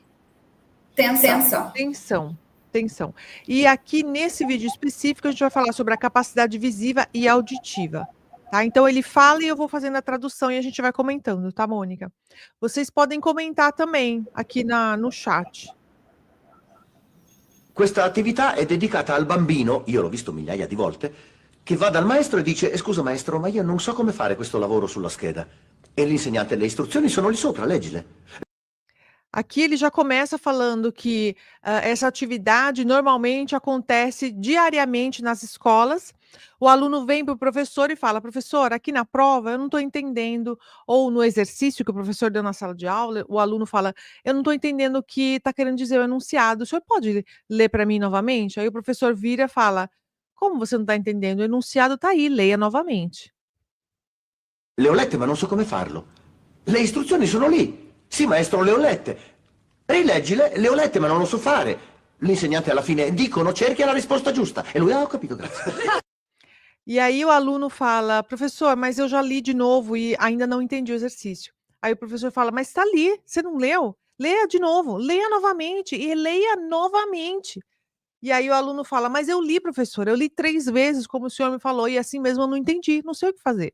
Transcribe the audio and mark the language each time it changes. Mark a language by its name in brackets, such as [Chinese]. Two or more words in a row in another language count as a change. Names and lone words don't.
[Portuguese] Tensão. tensão, tensão. E aqui nesse vídeo específico a gente vai falar sobre a capacidade visiva e auditiva, tá? Então ele fala e eu vou fazendo a tradução e a gente vai comentando, tá, Mônica? Vocês podem comentar também aqui no chat. [Italian] Questa attività è dedicata al bambino, io l'ho visto migliaia di volte, che va dal maestro e dice: "Scusa maestro, ma io non so come fare questo lavoro sulla scheda." E l'insegnante: "Le istruzioni sono lì sopra, leggile." [Portuguese] Aqui ele já começa falando que essa atividade normalmente acontece diariamente nas escolas. O aluno vem para o professor e fala: professor, aqui na prova eu não estou entendendo, ou no exercício que o professor deu na sala de aula, o aluno fala: eu não estou entendendo o que está querendo dizer o enunciado. O senhor pode ler para mim novamente? Aí o professor vira e fala: como você não está entendendo? O enunciado está aí, leia novamente. [Italian] Le ho lette ma non so come farlo. Le istruzioni sono lì. Sì maestro, le ho lette. Rileggile, le ho lette ma non lo so fare. L'insegnante alla fine: "Dicono cerchi la risposta giusta." E lui: "Ah, ho capito, grazie." [Portuguese] E aí o aluno fala: "Professor, mas eu já li de novo e ainda não entendi o exercício". Aí o professor fala: "Mas está ali, você não leu? Leia de novo, leia novamente e leia novamente". E aí o aluno fala: "Mas eu li, professor, eu li 3 vezes como o senhor me falou e assim mesmo eu não entendi, não sei o que fazer".